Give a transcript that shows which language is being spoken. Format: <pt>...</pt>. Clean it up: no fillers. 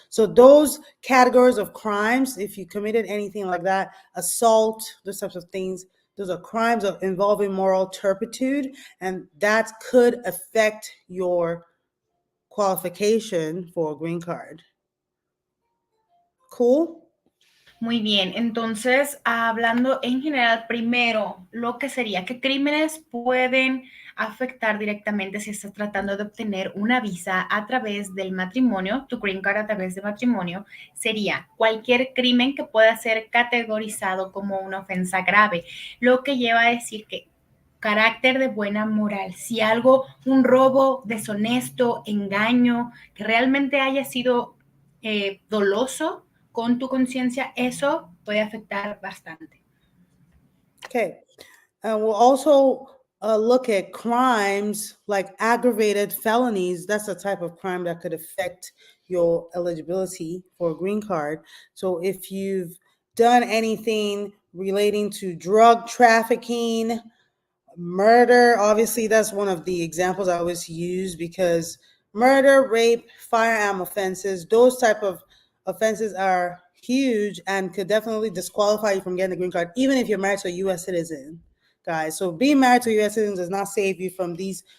<en>So those categories of crimes, if you committed anything like that, assault, those types of things, those are crimes of involving moral turpitude, and that could affect your qualification for a green card. Cool?</en> <es>Muy bien, entonces, hablando en general, primero, lo que sería, ¿qué crímenes pueden afectar directamente si estás tratando de obtener una visa a través del matrimonio, tu green card a través de matrimonio? Sería cualquier crimen que pueda ser categorizado como una ofensa grave, lo que lleva a decir que carácter de buena moral, si algo, un robo deshonesto, engaño, que realmente haya sido doloso, con tu conciencia, eso puede afectar bastante.</es> <en>Okay. We'll also look at crimes like aggravated felonies. That's a type of crime that could affect your eligibility for a green card. So if you've done anything relating to drug trafficking, murder, obviously that's one of the examples I always use, because murder, rape, firearm offenses, those type of offenses are huge and could definitely disqualify you from getting the green card, even if you're married to a U.S. citizen, guys. So being married to a U.S. citizen does not save you from these</en>